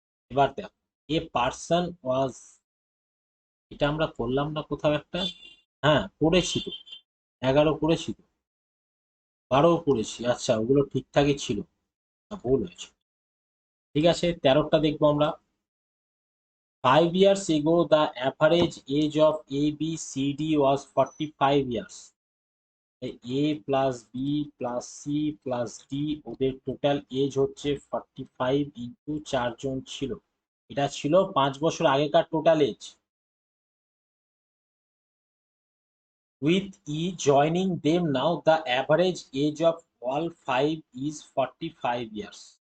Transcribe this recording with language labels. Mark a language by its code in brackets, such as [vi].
[bn] এবার দেখো, a person ওয়াজ, এটা আমরা করলাম না কোথাও একটা? হ্যাঁ করেছি তো, 11 করেছি তো, 12 করেছি, আচ্ছা ওগুলো ঠিকঠাকই ছিল, ভুল হয়েছে। ঠিক আছে, 13টা দেখবো আমরা। [en] 5 years ago the average age of ABCD was 45 years. [bn] A plus B plus C plus D, ওদের টোটাল এজ হচ্ছে 45 ইন্টু 4 জন ছিল, এটা ছিল 5 বছর আগেকার total age. [en] With E joining them now the average age of all 5 is 45 years.